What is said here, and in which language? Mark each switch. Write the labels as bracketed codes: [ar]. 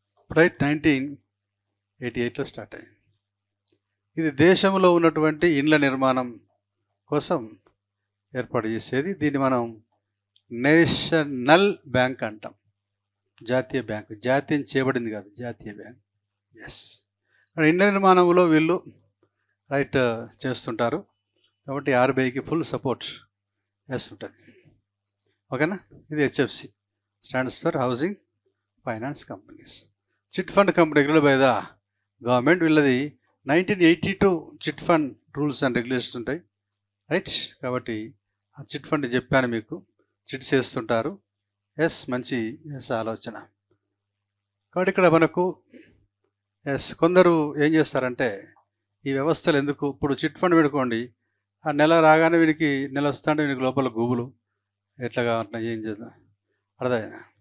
[te] Right, 1988లో start అయింది. ఇది దేశంలో ఉన్నటువంటి ఇండ్ల నిర్మాణం కోసం ఏర్పాటు చేసేది. దీన్ని మనం నేషనల్ బ్యాంక్ అంటాం, జాతీయ బ్యాంక్. జాతీయం చేయబడింది కాదు, జాతీయ బ్యాంక్. ఎస్, ఇండ్ల నిర్మాణంలో వీళ్ళు రైట్ చేస్తుంటారు. కాబట్టి ఆర్బీఐకి ఫుల్ సపోర్ట్ ఉంటుంది. ఓకేనా. ఇది [en] HFC stands for Housing Finance Companies. Chit fund company regular by the government. [te] వీళ్ళది 1982 chit fund rules and regulations ఉంటాయి. రైట్, కాబట్టి ఆ చిట్ ఫండ్ చెప్పాను మీకు, చిట్స్ వేస్తుంటారు. ఎస్, మంచి ఆలోచన. కాబట్టి ఇక్కడ మనకు కొందరు ఏం చేస్తారంటే ఈ వ్యవస్థలు ఎందుకు, ఇప్పుడు చిట్ ఫండ్ పెట్టుకోండి, ఆ నెల రాగానే వీడికి నెల వస్తుంటే వీడికి లోపల గూబులు ఎట్లాగా అట్లా ఏం చేద్దాం అర్థమైనా.